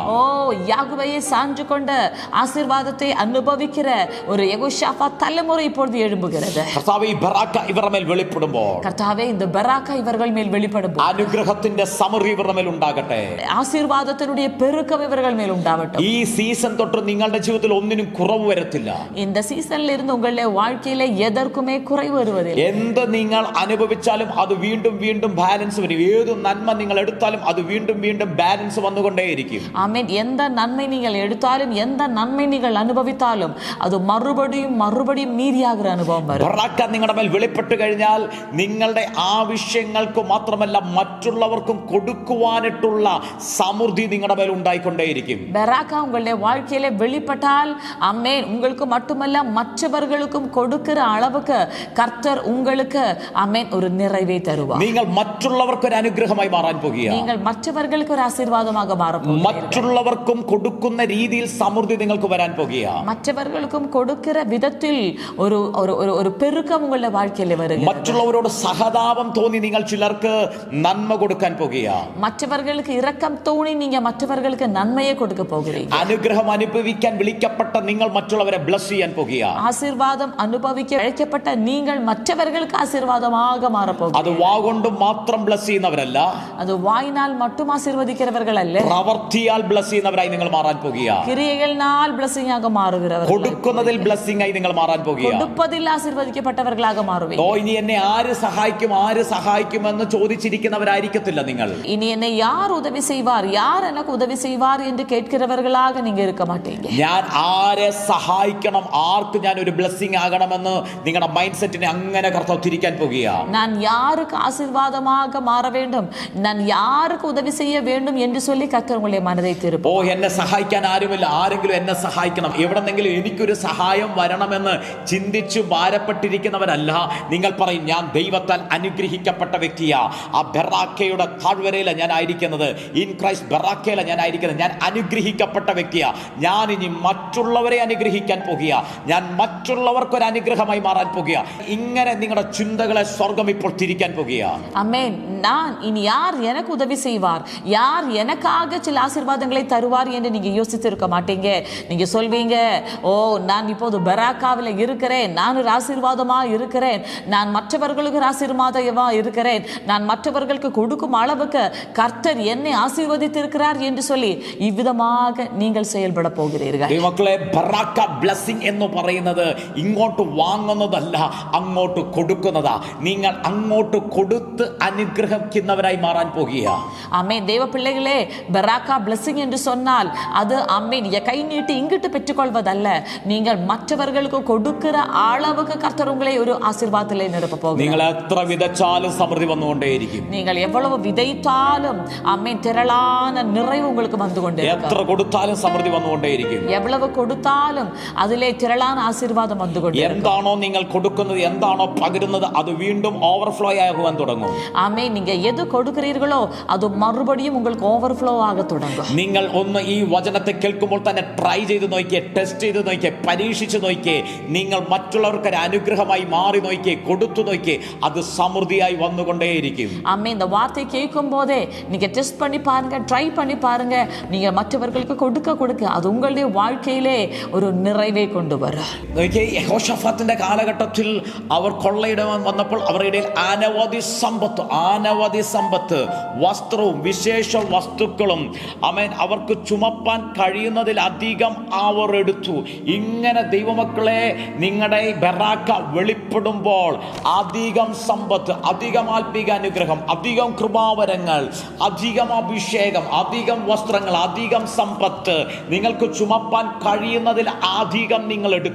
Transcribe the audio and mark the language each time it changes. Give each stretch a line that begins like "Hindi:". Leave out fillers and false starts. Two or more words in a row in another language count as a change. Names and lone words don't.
Tamil: ஓ யாகுவையை சான்று கொண்ட ஆசீர்வாதத்தை அனுபவிக்கிற ஒரு யெகோஷாபாத் தலைமுறை இப்பொழுது எழும்புகிறது.
Malayalam: കർത്താവേ ഈ ബറാക്ക ഇവരുടെ മേൽ വെളിപ്പെടുമ്പോൾ,
Tamil: கர்த்தாவே இந்த பெராக்கா இவர்கள் மேல் வெளிப்படும்போது
Malayalam: അനുഗ്രഹത്തിന്റെ സമൃദ്ധി ഇവരുടെ മേൽ ഉണ്ടാകട്ടെ.
Tamil: ஆசீர்வாதத்தினுடைய பெருக்கம் இவர்கள் மேல் உண்டாகட்டும்.
Malayalam: ഈ സീസൺ തൊട്ട് നിങ്ങളുടെ ജീവിതത്തിൽ ഒന്നിനും കുറവ് വരത്തില്ല.
Tamil: இந்த சீசன்ல இருந்து உங்களுடைய வாழ்க்கையில எதற்குமே குறைவு வருவதில்லை.
Malayalam: എന്ത് നിങ്ങൾ അനുഭവിച്ചാലും അത് വീണ്ടും വീണ്ടും ബാലൻസ് വരും. ഏത് നന്മ നിങ്ങൾ എടുത്താലും അത് വീണ്ടും വീണ്ടും ബാലൻസ് വന്നുകൊണ്ടേയിരിക്കും.
Tamil: ஆமென். எந்த நன்மை நீங்கள் எடுத்தாலும் எந்த நன்மை நீங்கள் அனுபவித்தாலும் அது மறுபடியும் மறுபடியும் மீறியாகிற அனுபவம் வரும்.
Malayalam: ബറാക്ക നിങ്ങളുടെ മേൽ വെളിപ്പെട്ട് കഴിഞ്ഞാൽ നിങ്ങളുടെ ആവശ്യങ്ങൾക്ക് മാത്രമല്ല മറ്റുള്ളവർക്കും കൊടുക്കുവാനായിട്ടുള്ള സമൃദ്ധി നിങ്ങളുടെ മേൽ ഉണ്ടായിക്കൊണ്ടേയിരിക്കും.
Tamil: பெராக்கா உங்களுடைய வாழ்க்கையில வெளிப்பட்டால் ஆமென் உங்களுக்கு மட்டுமல்ல மற்றவர்களுக்கும் கொடுக்கிற அளவுக்கு கர்த்தர் உங்களுக்கு ஆமென் ஒரு நிறைவை தருவார்.
Malayalam: നിങ്ങൾ മറ്റുള്ളവർക്ക് ഒരു അനുഗ്രഹമായി മാറാൻ പോകുകയാണ്.
Tamil: நீங்கள் மற்றவர்களுக்கு ஒரு ஆசீர்வாதமாக மாறப் போகிறீர்கள்.
Malayalam: മറ്റുള്ളവർക്കും കൊടുക്കുന്ന രീതിയിൽ സമൃദ്ധി നിങ്ങൾക്ക് വരാൻ പോകുകയാണ്.
Tamil: மற்றவர்களுக்கும் கொடுக்கிற விதத்தில் ஒரு ஒரு ஒரு ஒரு பெருக்கம் உங்களுடைய வாழ்க்கையில வருகிறது.
Malayalam: മറ്റുള്ളവരോട് സഹതാപം തോന്നി നിങ്ങൾ ചിലർക്ക് നന്മ കൊടുക്കാൻ പോകുകയാണ്.
Tamil: மற்றவர்களுக்கு இரக்கம் தோணி நீங்க மற்றவர்களுக்கு நன்மையை கொடுக்க போகிறீங்க.
Malayalam: അനുഗ്രഹം അനുഭവിക്കാൻ വിളിക്കപ്പെട്ട നിങ്ങൾ മറ്റുള്ളവരെ ബ്ലസ് ചെയ്യാൻ പോകുകയാണ്.
Tamil: ஆசீர்வாதம் அனுபவிக்க அழைக்கப்பட்ட நீங்கள் மற்றவர்களுக்கு ஆசீர்வாதமாக மாறப்
Malayalam: അത്
Tamil: போகிறீர்கள்.
Malayalam: വാഗൊണ്ട് മാത്രം ബ്ലസ് ചെയ്യുന്നവരല്ല,
Tamil: அது வாயினால் மட்டும் ஆசீர்வதிக்கிறவர்கள் அல்ல,
Malayalam: പ്രവർത്തിയാൽ ബ്ലസ് ചെയ്യുന്നവരായി നിങ്ങൾ മാറാൻ പോകുകയാണ്.
Tamil: கிரியைகளால் பிளஸிங்காக மாறுகிறவர்கள்,
Malayalam: കൊടുക്കുന്നതിൽ ബ്ലസ്സിംഗ് ആയി നിങ്ങൾ മാറാൻ പോകുകയാണ്.
Tamil: கொடுப்பதில் ஆசீர்வதிக்கப்பட்டவர்களாக மாறுவீங்க.
Malayalam: ഓ ഇനി എന്നെ ആര് സഹായിക്കുമെന്ന് ചോദിച്ചിരിക്കുന്നവരായിരിക്കത്തില്ല നിങ്ങൾ.
Tamil: இனி என்னை யார் உதவி செய்வார், யார் எனக்கு உதவி செய்வார் என்று கேட்கிறவர்களாக நீங்க இருக்க மாட்டீங்க.
Malayalam: ഞാൻ ആരെ സഹായിക്കണം, ആർക്ക് ഞാൻ ഒരു ബ്ലെസ്സിംഗ് ആകണമെന്ന് നിങ്ങളുടെ മൈൻഡ് സെറ്റിനെ അങ്ങനെ കർത്താവ് തിരിക്കാൻ പോകുകയാണ്.
Tamil: நான் யாருக்கு ஆசீர்வாதமாக மாற வேண்டும், நான் யாருக்கு உதவி செய்ய வேண்டும் என்று சொல்லி கர்த்தர் உங்களுடைய மனதை திருப்பும்.
Malayalam: ഓ എന്നെ സഹായിക്കാൻ ആരുമില്ല, ആരെങ്കിലും എന്നെ സഹായിക്കണം, എവിടെന്നെങ്കിലും എനിക്കൊരു സഹായം വരണമെന്ന് ചിന്തിച്ചു ഭാരപ്പെട്ടിരിക്കുന്നവരല്ല. നിങ്ങൾ പറയും ഞാൻ ദൈവത്താൽ അനുഗ്രഹിക്കപ്പെട്ട വ്യക്തിയാ. ആ ബറാക്കയുടെ താഴ്വരയില ഞാൻ ആയിരിക്കുന്നത്,
English: in Christ
Malayalam: ബറാക്കയില ഞാൻ ആയിരിക്കുന്നത്. ഞാൻ അനുഗ്രഹിക്കപ്പെട്ട വ്യക്തിയാ. ഞാൻ ഇനി മറ്റുള്ളവരെ അനുഗ്രഹിക്കാൻ പോകുക, ഞാൻ മറ്റുള്ളവർക്കൊരു അനുഗ്രഹമായി മാറാൻ പോകുക. ഇങ്ങനെ നിങ്ങളുടെ ചിന്തകളെ സ്വർഗം ഇപ്പോൾ തിരിക്കാൻ പോകുക.
Tamil: ஆமென். நான் இனி யார் எனக்கு உதவி செய்வார், யார் எனக்காக சில ஆசீர்வாதங்களை தருவார் என்று நீங்க யோசித்திருக்க மாட்டீங்க. நீங்க சொல்வீங்க, ஓ நான் இப்போது பராக்காவில் இருக்கிறேன், நான் ஒரு ஆசீர்வாதமா இருக்கிறேன், நான் மற்றவர்களுக்கு ஒரு ஆசீர்வாதமா இருக்கிறேன், நான் மற்றவர்களுக்கு கொடுக்கும் அளவுக்கு கர்த்தர் என்னை ஆசீர்வதித்திருக்கிறார் என்று சொல்லி இவ்விதமாக நீங்கள் செயல்பட போகிறீர்கள்.
Malayalam: മക്കളെ, ബറാക്ക ബ്ലെസ്സിംഗ് എന്ന് പറയുന്നത് ഇങ്ങോട്ട് വാങ്ങുന്നതല്ല, അങ്ങോട്ട് കൊടുക്കുന്നതാ. നിങ്ങൾ അങ്ങോട്ട് കൊടുത്ത് അനുഗ്രഹിക്കുന്നവരായി മാറാൻ പോകുക.
Tamil: ஆமென். தேவ பிள்ளைகளே, பராக்கா பிளஸிங் என்று சொன்னால் அது ஆமென் கை நீட்டி இங்கிட்டு பெற்றுக்கொள்வதல்ல, நீங்கள் மற்றவர்களுக்கு கொடுக்கிற அளவுக்கு கர்த்தர் உங்களை ஒரு ஆசீர்வாதத்திலே நிரப்ப போகிறார்.
Malayalam: നിങ്ങൾ എത്ര വിതച്ചാലും സമൃദ്ധി വന്നുകൊണ്ടേയിരിക്കും.
Tamil: நீங்கள் எவ்வளவு விதைத்தாலும் ஆமென் திரளான நிறைவு உங்களுக்கு வந்து கொண்டிருக்கும்.
Malayalam: എത്ര കൊടുത്താലും സമൃദ്ധി വന്നുകൊണ്ടേയിരിക്കും.
Tamil: எவ்வளவு கொடுத்தாலும் அதிலே திரளான ஆசீர்வாதம் வந்து கொண்டிருக்கும்.
Malayalam: എന്താണോ നിങ്ങൾ കൊടുക്കുന്നത്, എന്താണോ പകരുന്നത്, അത് വീണ്ടും ഓവർഫ്ലോ ആകുവാൻ തുടങ്ങും.
Tamil: ஆமென். நீங்க எது கொடுக்கிறீர்களோ அது மறுபடியும் உங்களுக்கு ஓவர்ஃப்ளோ ஆக தொடங்கும்.
Malayalam: നിങ്ങൾ ഒന്ന് ഈ വചനത്തെ കേൾക്കുമ്പോൾ തന്നെ ട്രൈ ചെയ്ത് നോക്കിയേ, ടെസ്റ്റ് ചെയ്ത് നോക്കിയേ, പരീക്ഷിച്ച് നോക്കിയേ. നിങ്ങൾ മറ്റുള്ളവർക്ക് ഒരു അനുഗ്രഹമായി മാറി നോക്കിയേ, കൊടുത്തു നോക്കിയേ, അത് സമൃദ്ധിയായി വന്നുകൊണ്ടേയിരിക്കും.
Tamil: ஆமென். இந்த வார்த்தை கேட்கும் போதே நீங்க டெஸ்ட் பண்ணி பாருங்க, ட்ரை பண்ணி பாருங்க. நீங்க மற்றவர்களுக்கு கொடுக்க அது உங்களுடைய வாழ்க்கையிலே ஒரு நிறைவை கொண்டு வரும்.
Malayalam: യഹോശാഫാത്തിന്റെ കാലഘട്ടത്തിൽ അവർ കൊള്ളയിടാൻ വന്നപ്പോൾ അവരുടെ ഇടയിൽ അനവധി സമ്പത്ത്, വസ്ത്രവും വിശേഷ വസ്തുക്കളും അവർക്ക് ചുമപ്പാൻ കഴിയുന്നതിലധികം അവർ എടുത്തു. ഇങ്ങനെ ദൈവമക്കളെ, നിങ്ങളുടെ ബറാക്ക വെളിപ്പെടുമ്പോൾ അധികം സമ്പത്ത്, അധികം ആത്മീക അനുഗ്രഹം, അധികം കൃപാവരങ്ങൾ, അധികം അഭിഷേകം, അധികം വസ്ത്രങ്ങൾ, അധികം സമ്പത്ത് നിങ്ങൾക്ക് ചുമപ്പാൻ കഴിയുന്നതിൽ അധികം നിങ്ങൾ എടുക്കും.